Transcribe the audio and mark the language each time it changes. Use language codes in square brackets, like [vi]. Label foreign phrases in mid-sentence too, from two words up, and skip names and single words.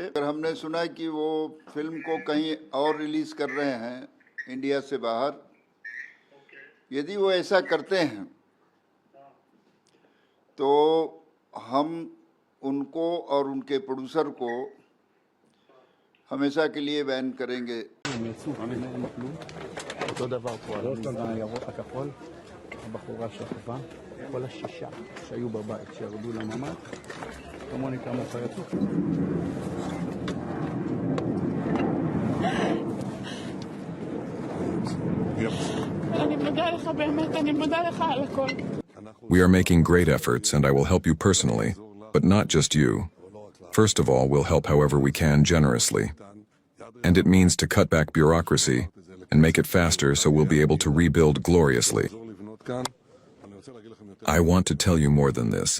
[hi] अगर हमने सुना कि वो फिल्म को कहीं और रिलीज कर रहे हैं इंडिया से बाहर, यदि वो ऐसा करते हैं तो हम उनको और उनके प्रोड्यूसर को हमेशा के लिए बैन करेंगे। [he] אותו דבר פה, הירוק הכחול, הבחורה שכבה, כל השישה שהיו בבית, שירדו לממ"ד, כמוני כמוך יצאו. אני מודה לך באמת, אני מודה לך על הכל. [en] We are making great efforts, and I will help you personally, but not just you. First of all, we'll help however we can generously. And it means to cut back bureaucracy and make it faster so we'll be able to rebuild gloriously. I want to tell you more than this.